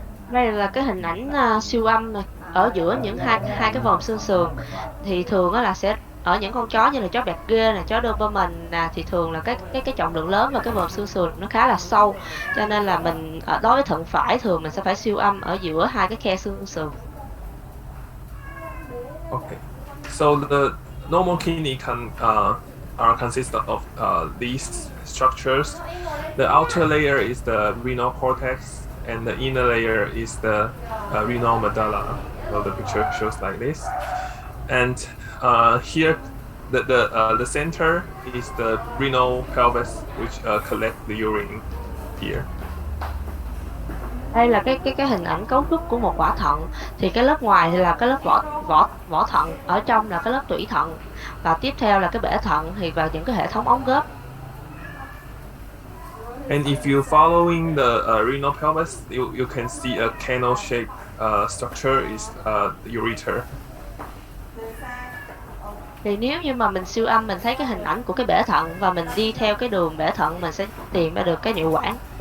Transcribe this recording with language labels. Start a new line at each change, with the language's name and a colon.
Vietnamese: Đây là cái hình ảnh siêu âm ở giữa những hai cái vòm xương sườn. Thì thường là sẽ ở những con chó như là chó bẹt ghê nè, chó Doberman nè, thì thường là cái trọng lượng lớn và cái vòm xương sườn nó khá là sâu, cho nên là mình đối với thận phải thường mình sẽ phải siêu âm ở giữa hai cái khe xương sườn.
English: Okay, so the normal kidney are consist of these structures. The outer layer is the renal cortex, and the inner layer is the renal medulla. So the picture shows like this. And here, the center is the renal pelvis, which collect the urine here.
Vietnamese: Đây là cái hình ảnh cấu trúc của một quả thận. Thì cái lớp ngoài thì là cái lớp vỏ thận, ở trong là cái lớp tủy thận, và tiếp theo là cái bể thận và những cái hệ thống ống góp.
English: And if you following the renal pelvis, you can see a candle-shaped structure is the ureter.
Vietnamese: Thì nếu như mà mình siêu âm mình thấy cái hình ảnh của cái bể thận và mình đi theo cái đường bể thận, mình sẽ tìm ra được cái niệu quản.